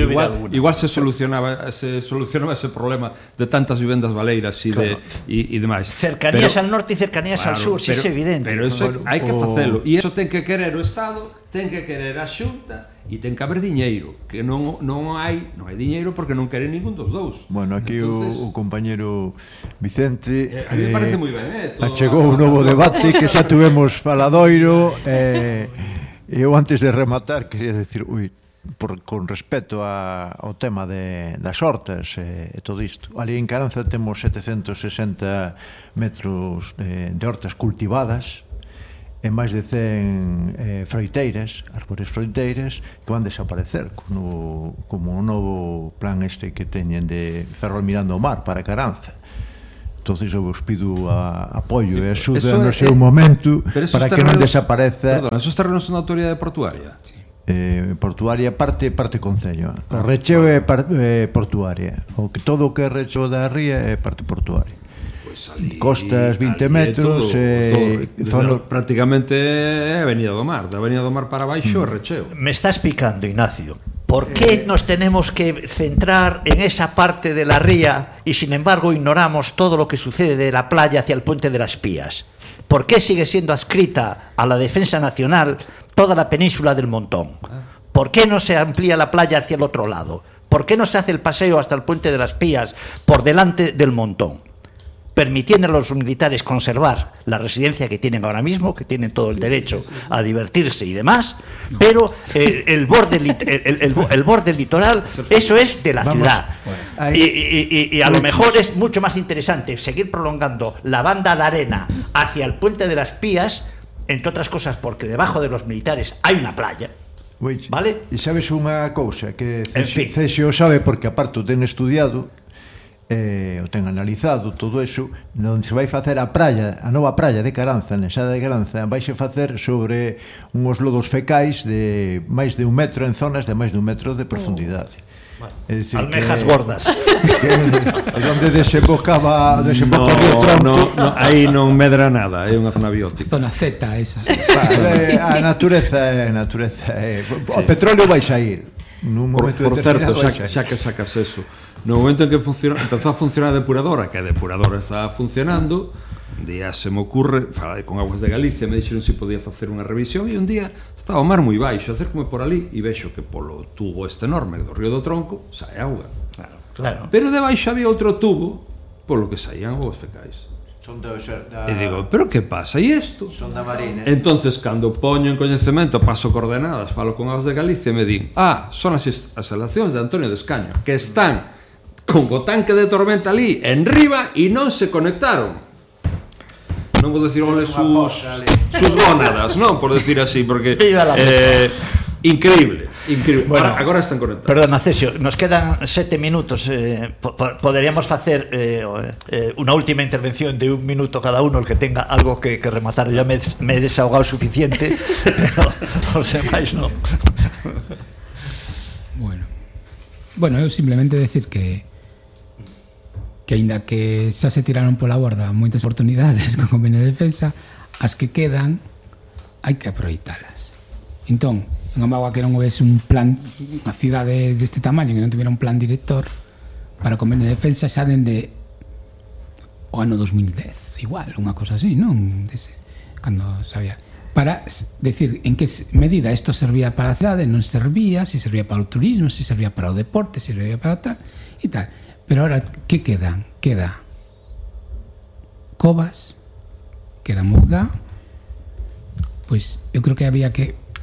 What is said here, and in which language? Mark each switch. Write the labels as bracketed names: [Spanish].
[Galician] igual se solucionaba ese problema de tantas vivendas baleiras e claro, de demais. Cercanías al norte e cercanías, claro, al sur, si é evidente. Pero eso hai que facelo. E eso ten que querer o Estado, ten que querer a Xunta e ten que haber diñeiro, que non hai diñeiro porque non quere ningún dos dous. Bueno, aquí entonces, o compañero Vicente a mí me parece moi ben, achegou un novo debate que xa tuvemos faladoiro. Eu antes de rematar quería decir, con respecto ao tema das hortas e todo isto, ali en Caranza temos 760 metros de hortas cultivadas e máis de 100 froiteiras, árbores froiteiras, que van desaparecer como o novo plan este que teñen de Ferrol mirando o mar para Caranza. Entón, eu vos pido apoio e axuda no seu momento para que non desapareza. Perdón, esos terrenos son da autoridade portuaria? Sí. Portuaria parte concello. Recheo é portuaria. O que todo o que é recheo da ría é parte portuaria. Ali, costas 20 metros todo, zona... prácticamente é Avenida do Mar, da Avenida do Mar para baixo é recheo. [Spanish] Me estás picando, Ignacio. ¿Por qué nos tenemos que centrar en esa parte de la ría y sin embargo ignoramos todo lo que sucede de la playa hacia el puente de las Pías? ¿Por qué sigue siendo adscrita a la Defensa Nacional toda la península del Montón? ¿Por qué no se amplía la playa hacia el otro lado? ¿Por qué no se hace el paseo hasta el puente de las Pías por delante del Montón, permitiendo a los militares conservar la residencia que tienen ahora mismo, que tienen todo el derecho a divertirse y demás, pero el borde litoral, eso es de la ciudad. Y a lo mejor es mucho más interesante seguir prolongando la banda de arena hacia el puente de las Pías, entre otras cosas porque debajo de los militares hay una playa. ¿Vale? Y sabes una cosa, que Cesio sabe porque aparte te han estudiado, [Galician] o ten analizado todo eso, onde se vai facer a praia, a nova praia de Caranza, na ensada de Caranza, vaise facer sobre uns lodos fecais de máis de un metro, en zonas de máis de un metro de profundidade. [Spanish] Es decir, almejas que, gordas. [Galician] Onde desembocaba, desembocaba no, no, no, aí non medra nada, é unha zona biótica. Zona Z esa. Vale, sí. A natureza. Sí. O petróleo vai sair. Nun momento por certo, xa que sacas eso. No momento en que empezou a funcionar a depuradora, que a depuradora estaba funcionando, un día se me ocurre, falei con Aguas de Galicia, me dixeron se podía facer unha revisión, e un día estaba o mar moi baixo, acércome por ali e vexo que polo tubo este enorme do río do Tronco sae auga. Claro. Pero debaixo había outro tubo polo que saían aguas fecais. Son da... E digo, pero que pasa? E isto? Son da marina. Entón, cando poño en coñecemento, paso coordenadas, falo con Aguas de Galicia e me din, ah, son as instalacións de Antonio de Escaño, que están... con o tanque de tormenta ali en riba e non se conectaron. Non vou decir ole sus gónadas, non, por decir así, porque increíble. Bueno, agora están conectados. Perdona, Cesio, nos quedan 7 minutos, poderíamos facer unha última intervención de un minuto cada uno, [Spanish] el que tenga algo que rematar, ya me he desahogado suficiente, [Galician] pero os demais non. Bueno, eu simplemente decir que aínda que xa se tiraron pola borda moitas oportunidades con convenio de defensa, as que quedan hai que aproveitalas. Entón, en Amagua, que non houvese un plan, unha cidade deste tamaño que non tuviera un plan director para convenio de defensa xa dende o ano 2010, igual, unha cosa así, non? Dese, cando sabía. Para decir en que medida isto servía para a cidade, non servía, se servía para o turismo, se servía para o deporte, se servía para tal e tal. [Spanish] Pero ahora, ¿qué quedan? Queda Covas, queda Murga, pues yo creo que había que...